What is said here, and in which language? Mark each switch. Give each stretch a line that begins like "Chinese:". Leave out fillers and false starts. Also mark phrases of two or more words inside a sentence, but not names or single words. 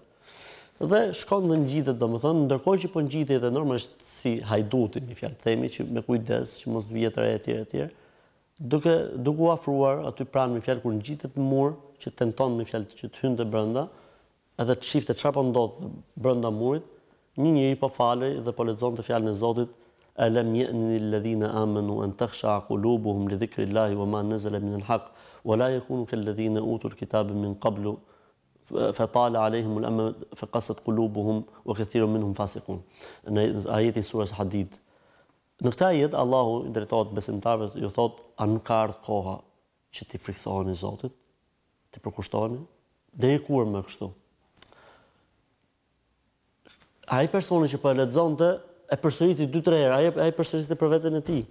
Albanian: Dhe shkon dhe ngjitet, domethënë, ndërkohë që po ngjitet e normalisht si hajduti, një fjalë themi që me kujdes, që mos vihet re etj. Duke u afruar aty pranë me fjalë kur ngjitet në mur, që tenton me fjalë që të hynte brenda, edhe të shifte çfarë po ndodh brenda murit, një njeri po falej dhe po lexonte fjalën e Zotit:
Arabic: "ألم يأن للذين آمنوا أن تخشع قلوبهم لذكر الله وما نزل من الحق ولا يكونوا كالذين أوتوا الكتاب من قبل فطال عليهم الأمد فقست قلوبهم وكثير منهم فاسقون."
Albanian: Në ajetin e surës Hadid. Në këtë ajet Allahu i drejtohet besimtarëve, ju thot: "A nuk ka ardhur koha që ti friksoheni Zotit, ti përkushtoheni? Deri kur më kështu?" Ai personi që po e lexonte e përsëriti 2-3 herë, ai përsëriste për veten e tij.